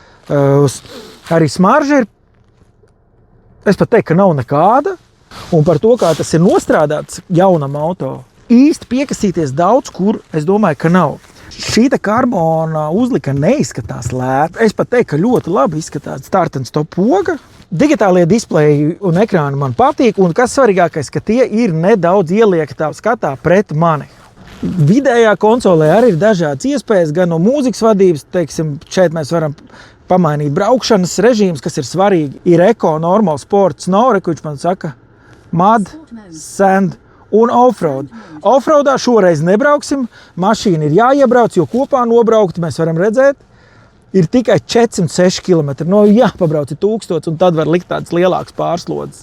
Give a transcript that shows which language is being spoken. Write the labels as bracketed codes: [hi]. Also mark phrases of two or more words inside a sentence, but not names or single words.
[lv] Arī smarža ir, es pat teiktu, ka nav nekāda. Un par to, kā tas ir nostrādāts jaunam auto, īsti piekasīties daudz, kur es domāju, ka nav. Šīta karbona uzlika neizskatās lēta. Es pat teiktu, ka ļoti labi izskatās [en] start and stop [lv] poga. Digitālie displeji un ekrāni man patīk, un kas svarīgākais, ka tie ir nedaudz ieliektā skatā pret mani. Vidējā konsolē arī ir dažādas iespējas, gan no mūzikas vadības, teiksim, šeit mēs varam pamainīt braukšanas režīmus, kas ir svarīgi. Ir eko, normal, sport, snow, kurš man saka, mud, sand un offroad. Offroadā šoreiz nebrauksim, mašīna ir jāiebrauc, jo kopā nobraukt mēs varam redzēt, ir tikai 406 km. Jāpabrauc 1000, un tad var likt tādas lielākas pārslodzes.